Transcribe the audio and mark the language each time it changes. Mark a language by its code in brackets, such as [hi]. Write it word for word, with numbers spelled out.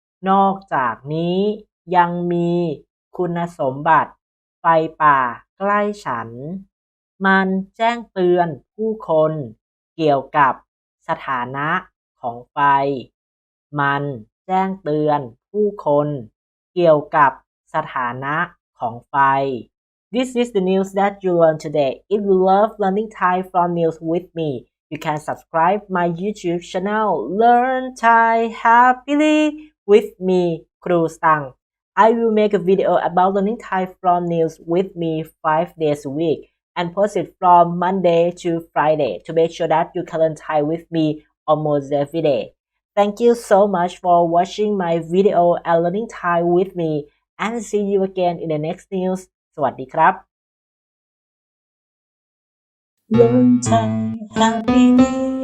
[th] นอกจากนี้ยังมีคุณสมบัติไฟป่าใกล้ฉัน มันแจ้งเตือนผู้คนเกี่ยวกับสถานะของไฟ มันแจ้งเตือนผู้คนเกี่ยวกับสถานะของไฟ [en] This is the news that you learned today. If you love learning Thai from news with me, you can subscribe my YouTube channel Learn Thai Happily with me, Kru Sang. I will make a video about learning Thai from news with me five days a week and post it from Monday to Friday to make sure that you can learn Thai with me almost every day. Thank you so much for watching my video and learning Thai with me, and see you again in the next news. [th] สวัสดีครับ Learn Thai Happy Day